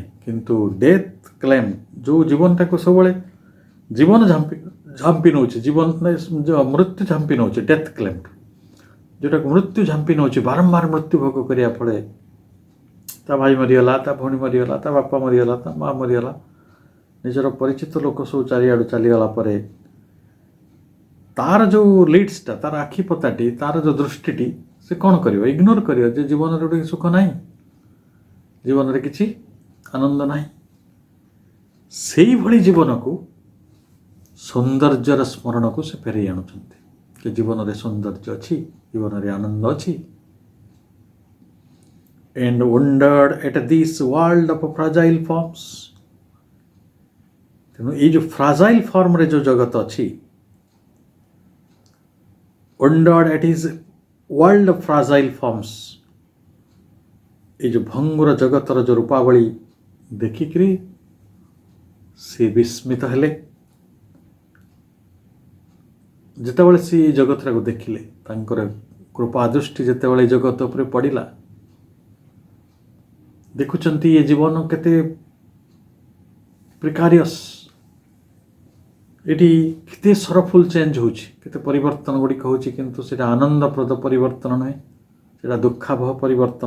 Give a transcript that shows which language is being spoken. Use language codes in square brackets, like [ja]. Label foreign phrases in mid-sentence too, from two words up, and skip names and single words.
[or] କିନ୍ତୁ ଡେଥ୍ କ୍ଲେମ୍, ଯେଉଁ ଜୀବନଟାକୁ ସବୁବେଳେ ଜୀବନ ଝାମ୍ପି ନେଉଛି, ମୃତ୍ୟୁ ଝାମ୍ପି ନେଉଛି, ଡେଥ୍ କ୍ଲେମ୍ ଯେଉଁଟାକୁ ମୃତ୍ୟୁ ଝାମ୍ପି ନେଉଛି, ବାରମ୍ବାର ମୃତ୍ୟୁ ଭୋଗ କରିବା ଫଳେ ତା ଭାଇ ମରିଗଲା, ତା ଭଉଣୀ ମରିଗଲା, ତା ବାପା ମରିଗଲା, ତା ମା ମରିଗଲା, ନିଜର ପରିଚିତ ଲୋକ ସବୁ ଚାରିଆଡ଼ୁ ଚାଲିଗଲା ପରେ ତାର ଯେଉଁ ଲିଡ୍ସଟା, ତାର ଆଖି ପତାଟି, ତାର ଯେଉଁ ଦୃଷ୍ଟିଟି, ସେ କ'ଣ କରିବ? ଇଗ୍ନୋର କରିବ ଯେ ଜୀବନରେ ଗୋଟେ ସୁଖ ନାହିଁ, ଜୀବନରେ କିଛି ଆନନ୍ଦ ନାହିଁ। ସେଇଭଳି ଜୀବନକୁ, ସୌନ୍ଦର୍ଯ୍ୟର ସ୍ମରଣକୁ ସେ ଫେରେଇ ଆଣୁଛନ୍ତି ଯେ ଜୀବନରେ ସୌନ୍ଦର୍ଯ୍ୟ ଅଛି, ଜୀବନରେ ଆନନ୍ଦ ଅଛି। [en] And wondered at this world of fragile forms। [or] ତେଣୁ ଏଇ ଯେଉଁ [en] fragile formରେ [or] ଯେଉଁ ଜଗତ ଅଛି, [en] wondered at his world of fragile forms, [or] ଏଇ ଯେଉଁ ଭଙ୍ଗୁର ଜଗତର ଯେଉଁ ରୂପାବଳୀ ଦେଖିକିରି ସେ ବିସ୍ମିତ ହେଲେ। ଯେତେବେଳେ ସେ ଏଇ ଜଗତଟାକୁ ଦେଖିଲେ, ତାଙ୍କର କୃପା ଦୃଷ୍ଟି ଯେତେବେଳେ ଏ ଜଗତ ଉପରେ ପଡ଼ିଲା, ଦେଖୁଛନ୍ତି ଏ ଜୀବନ କେତେ ପ୍ରିକାରିୟସ୍, ଏଠି କେତେ [en] sorrowful change [or] ହେଉଛି, କେତେ ପରିବର୍ତ୍ତନ ଗୁଡ଼ିକ ହେଉଛି, କିନ୍ତୁ ସେଇଟା ଆନନ୍ଦପ୍ରଦ ପରିବର୍ତ୍ତନ ନୁହେଁ, ସେଇଟା ଦୁଃଖାବହ ପରିବର୍ତ୍ତନ।